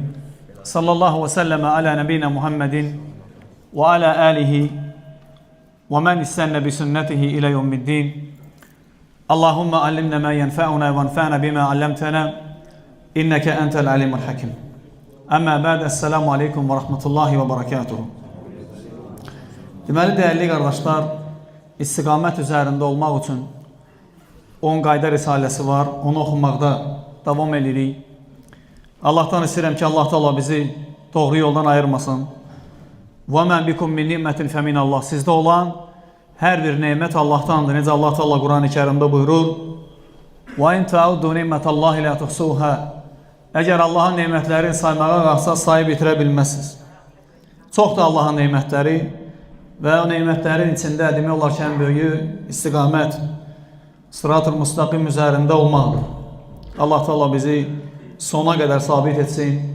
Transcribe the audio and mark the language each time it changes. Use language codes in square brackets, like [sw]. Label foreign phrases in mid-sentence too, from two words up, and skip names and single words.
[ar] صلى الله وسلم على نبينا محمد وعلى آله ومن استن بسنته إلى يوم الدين. اللهم علمنا ما ينفعنا وانفعنا بما علمتنا. إنك أنت العليم الحكيم أما بعد السلام عليكم ورحمة الله وبركاته. [az] Deməli, dəyərli qardaşlar, istiqamət üzərində olmaq üçün 10 qayda risaləsi var, onu oxumaqda davam edirik. Allahdan istəyirəm ki, Allah Teala bizi doğru yoldan ayırmasın. [ar] وَمَنْ بِكُمْ مِنْ نِعْمَةٍ فَمِنَ Allah. [az] Sizdə olan hər bir nemət Allahdandır. Necə Allah Teala Quran-ı Kərimdə buyurur: [ar] وَاِنْ تَعُدُّ نِعْمَةَ اللّٰهِ لَا تُحْصُوهَا. [az] Əgər Allahın nemətlərini saymağa qalsa, sayıb bitirə bilməzsiniz. Çoxdur Allahın nemətləri və o nemətlərin içində demək olar ki, ən böyüyü istiqamət, sırat-ı müstaqim üzərində olmaqdır. Allah Teala bizi sona qədər sabit etsin.